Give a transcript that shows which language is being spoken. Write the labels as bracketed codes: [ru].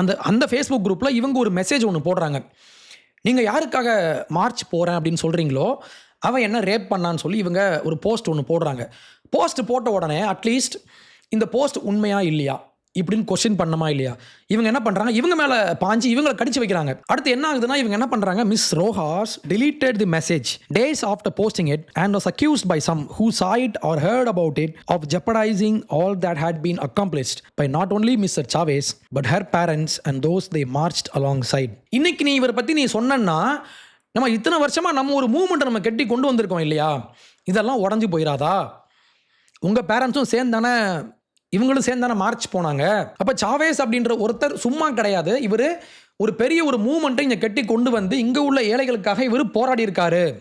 [ta] அந்த ஃபேஸ்புக் குரூப்பில் இவங்க ஒரு மெசேஜ் ஒன்று போடுறாங்க. நீங்கள் யாருக்காக மார்ச் போகிறேன் அப்படின்னு சொல்கிறீங்களோ அவன் என்ன ரேப் பண்ணான்னு சொல்லி இவங்க ஒரு போஸ்ட் ஒன்று போடுறாங்க. போஸ்ட் போட்ட உடனே அட்லீஸ்ட் இந்த போஸ்ட் உண்மையா இல்லையா இப்படின்னு கொஸ்டின் பண்ணமா இல்லையா, இவங்க என்ன பண்ணுறாங்க, இவங்க மேலே பாஞ்சு இவங்களை கடிச்சு வைக்கிறாங்க. அடுத்து என்ன ஆகுதுன்னா, இவங்க என்ன பண்ணுறாங்க, miss ரோஹாஸ் [en] deleted the message days after posting it and was accused by some who saw it or heard about it of jeopardizing all that had been accomplished by not only Mr. Chavez but her parents and those they marched alongside. [ta] இன்னைக்கு நீ இவரை பற்றி நீ சொன்னா, நம்ம இத்தனை வருஷமாக நம்ம ஒரு மூவ்மெண்ட்டை நம்ம கட்டி கொண்டு வந்திருக்கோம் இல்லையா, இதெல்லாம் உடஞ்சி போயிடாதா? உங்கள் பேரண்ட்ஸும் சேர்ந்து தானே இவங்களும் சேர்ந்து தானே மார்ச் போனாங்க. அப்போ சாவேஸ் அப்படின்ற ஒருத்தர் சும்மா கிடையாது. இவர் ஒரு பெரிய ஒரு மூவ்மெண்ட்டை இங்கே கட்டி கொண்டு வந்து இங்கே உள்ள ஏழைகளுக்காக இவர் போராடி இருக்காரு.